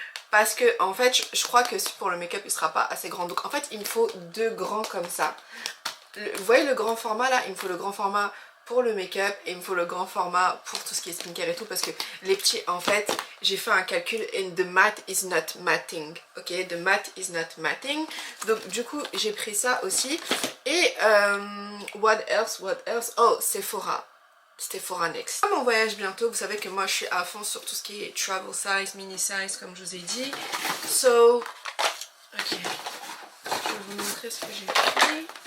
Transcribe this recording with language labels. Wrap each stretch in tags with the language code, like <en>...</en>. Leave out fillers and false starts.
<fr>Parce que en fait je crois que pour le make-up il sera pas assez grand. Donc en fait il me faut deux grands comme ça. Vous voyez le grand format là? Il me faut le grand format pour le make-up et il me faut le grand format pour tout ce qui est skincare et tout. Parce que les petits, en fait, j'ai fait un calcul</fr> <en>and the matte is not matting. Ok, the matte is not matting.</en> <fr>Donc du coup j'ai pris ça aussi. Et</fr> <en>what else? Oh,</en> <fr>Sephora. Sephora Next. Comme on voyage bientôt, vous savez que moi je suis à fond sur tout ce qui est</fr> <en>travel size, mini size</en> <fr>comme je vous ai dit. So, ok, je vais vous montrer ce que j'ai pris.</fr>